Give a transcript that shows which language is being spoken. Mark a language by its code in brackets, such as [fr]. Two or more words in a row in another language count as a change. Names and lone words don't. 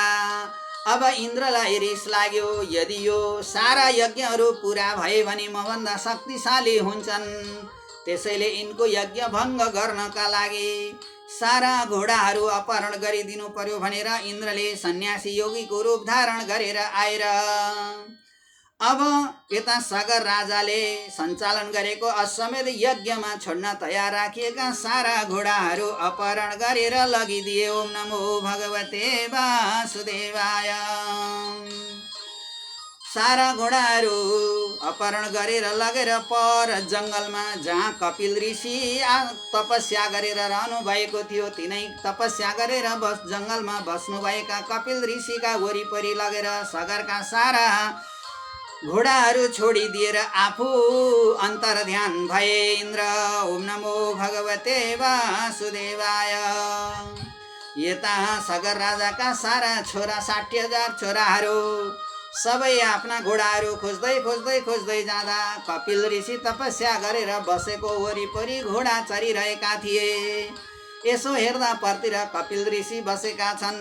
[ne] अब इन्द्रलाई रिस लाग्यो, यदि यो सारा यज्ञहरू पुरा भए भने मभन्दा शक्तिशाली हुन्छन्, त्यसैले यिनको यज्ञ भङ्ग गर्नका लागि सारा घोडाहरू अपहरण गरिदिनु पर्यो भनेर इन्द्रले सन्यासी योगीको रूप धारण गरेर आएर अब यता सगर राजाले सञ्चालन गरेको अश्वमेध यज्ञमा छोड्न तयार राखिएका सारा घोडाहरू अपहरण गरेर लगिदिए। [sa] ओम नमो भगवते वासुदेवाय। [ne] सारा घोडाहरू अपहरण गरेर लगेर पर जङ्गलमा जहाँ कपिल ऋषि तपस्या गरेर रहनु भएको थियो, तिनै तपस्या गरेर जङ्गलमा बस्नुभएका कपिल ऋषिका वरिपरि लगेर सगरका सारा घोडाहरू छोडिदिएर आफू अन्तर ध्यान भए इन्द्र। [sa] ओम नमो भगवते वासुदेवाय। [ne] यता सगर राजाका सारा छोरा 60,000 छोराहरू सबै आफ्ना घोडाहरू खोज्दै खोज्दै खोज्दै जाँदा कपिल ऋषि तपस्या गरेर बसेको वरिपरि घोडा चरिरहेका थिए। यसो हेर्दा परतिर कपिल ऋषि बसेका छन्।